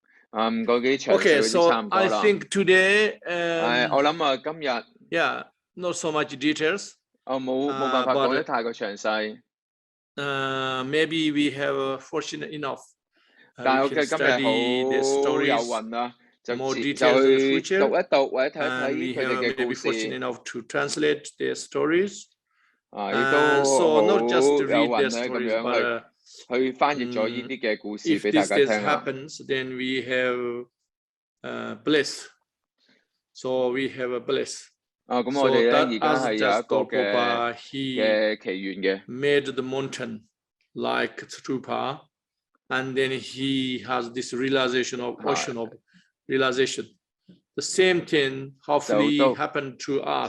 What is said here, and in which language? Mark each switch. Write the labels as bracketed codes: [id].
[yue] 唔過幾長歲嗰啲差唔多啦。 [en] I think today, [yue] 我諗今日 [en] yeah, not so much details. [yue] 冇辦法講得太過詳細。 [en] Maybe we have fortunate enough. [yue] 但係我嘅今日好有運啦，就去讀一讀或者睇一睇佢哋嘅故事。 [en] Enough to translate their stories. [yue] 亦都好有運咧，咁樣去翻譯咗呢啲嘅故事俾大家聽啦。 [en] If this happens, then we have bliss. So we have a bliss. [yue] 咁我哋咧而家係有一個嘅祈願嘅。 [en] Made the mountain like Trupa, and then he has this realization of ocean of realization. The same thing hopefully happened to us.